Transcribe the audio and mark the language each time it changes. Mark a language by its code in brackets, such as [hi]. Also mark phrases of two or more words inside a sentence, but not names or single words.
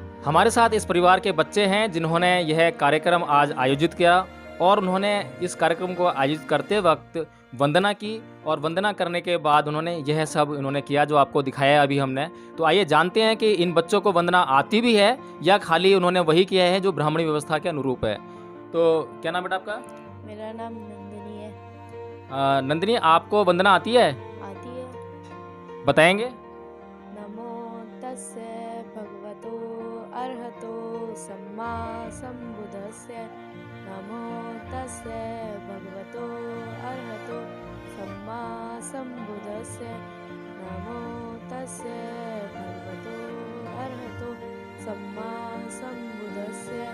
[hi] हमारे साथ इस परिवार के बच्चे हैं जिन्होंने यह कार्यक्रम आज आयोजित किया और उन्होंने इस कार्यक्रम को आयोजित करते वक्त वंदना की और वंदना करने के बाद उन्होंने यह सब किया जो आपको दिखाया अभी हमने। तो आइए जानते हैं कि इन बच्चों को वंदना आती भी है या खाली उन्होंने वही किया है जो ब्राह्मणी व्यवस्था के अनुरूप है। तो क्या नाम बेटा आपका? मेरा नाम नंदिनी है। नंदिनी, आपको वंदना आती है? आती है। बताएंगे? [pi] नमो तस्य भगवतो अर्हतो सम्मा सम्बुद्धस्य। नमो तस्य भगवतो अर्हतो सम्मा सम्बुद्धस्य। नमो तस्य भगवतो अर्हतो सम्मा सम्बुद्धस्य।